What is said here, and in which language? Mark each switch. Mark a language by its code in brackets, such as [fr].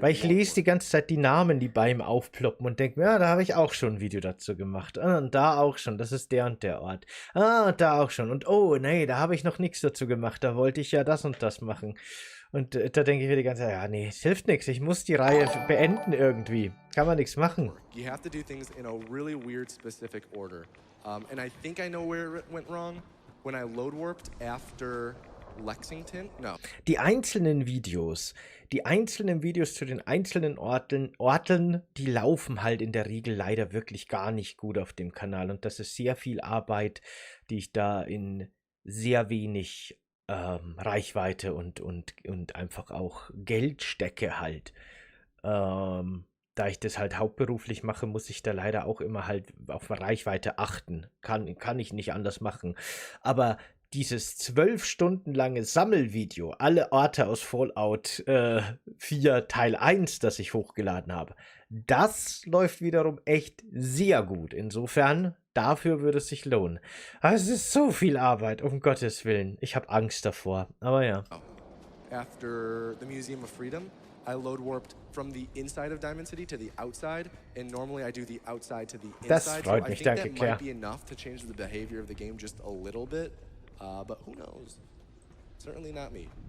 [de] Weil ich lese die ganze Zeit die Namen, die bei ihm aufploppen und denke mir, ja, da habe ich auch schon ein Video dazu gemacht. Und da auch schon, das ist der und der Ort. Und da auch schon. Und oh, nee, da habe ich noch nichts dazu gemacht. Da wollte ich ja das und das machen. Und da denke ich mir die ganze Zeit, ja, nee, es hilft nichts. Ich muss die Reihe beenden irgendwie. Kann man nichts machen. [en] You have to do things in a really weird, specific order. And I think I know where it went wrong. When I load warped after Lexington? No. [de] Die einzelnen Videos zu den einzelnen Orten, die laufen halt in der Regel leider wirklich gar nicht gut auf dem Kanal. Und das ist sehr viel Arbeit, die ich da in sehr wenig Reichweite und einfach auch Geld stecke halt. Da ich das halt hauptberuflich mache, muss ich da leider auch immer halt auf Reichweite achten. Kann ich nicht anders machen. Aber dieses 12 Stunden lange Sammelvideo, alle Orte aus Fallout 4 Teil 1, das ich hochgeladen habe, das läuft wiederum echt sehr gut. Insofern, dafür würde es sich lohnen. Aber es ist so viel Arbeit, um Gottes Willen. Ich habe Angst davor, aber ja. [en] After the Museum of Freedom, I load warped from the inside of Diamond City to the outside, and normally I do the outside to the inside. [de] Das freut [en] so [de] mich, [en] I think [de] danke, [en] that [de] Claire. [en] might be enough to change the behavior of the game just a little bit, but who knows? Certainly not me.